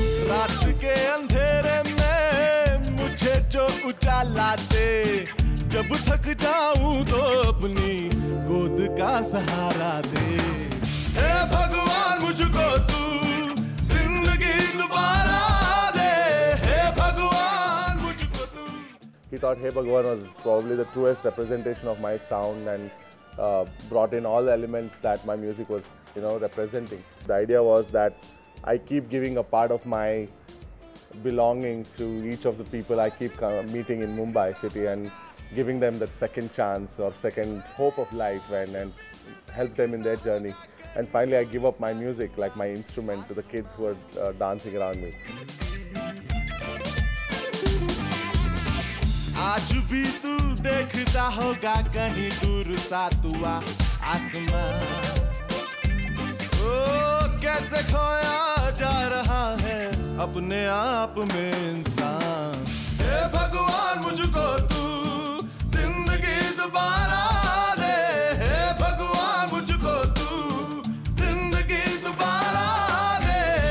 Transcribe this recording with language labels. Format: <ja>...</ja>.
<hi>रात के अंधेरे में मुझे जो उजाला दे जब थक जाऊं तो अपनी गोद का सहारा दे हे भगवान मुझको तू जिंदगी दोबारा दे हे भगवान मुझको तू.</hi> <en>He thought Hey Bhagwan was probably the truest representation of my sound and brought in all the elements that my music was, representing. The idea was that I keep giving a part of my belongings to each of the people I keep meeting in Mumbai city and giving them that second chance or second hope of life and help them in their journey. And finally I give up my music, like my instrument, to the kids who are dancing around me.</en> <hi>आज भी तू देखता होगा कहीं दूर सा तुआ आसमां ओ कैसे खोया जा रहा है अपने आप में इंसान हे भगवान मुझको तू जिंदगी दोबारा दे हे भगवान मुझको तू जिंदगी दोबारा दे</hi>